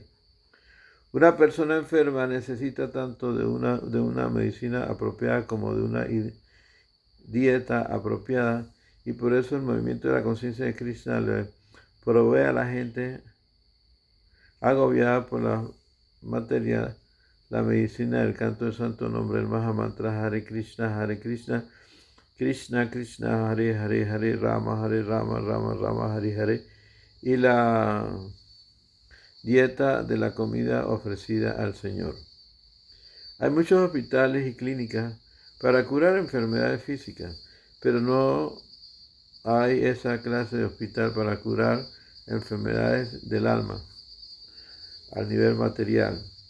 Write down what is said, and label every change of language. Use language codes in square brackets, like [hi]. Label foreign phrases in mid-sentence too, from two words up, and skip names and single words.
[es] Una persona enferma necesita tanto de una medicina apropiada como de una dieta apropiada, y por eso el movimiento de la conciencia de Krishna le provee a la gente agobiada por la materia la medicina del canto del santo nombre, el Mahamantra [sa] Hare Krishna, Krishna Krishna, Hare Hare, Hare Rama, Rama Rama, Hare Hare, [es] y la dieta de la comida ofrecida al Señor. Hay muchos hospitales y clínicas para curar enfermedades físicas, pero no hay esa clase de hospital para curar enfermedades del alma al nivel material.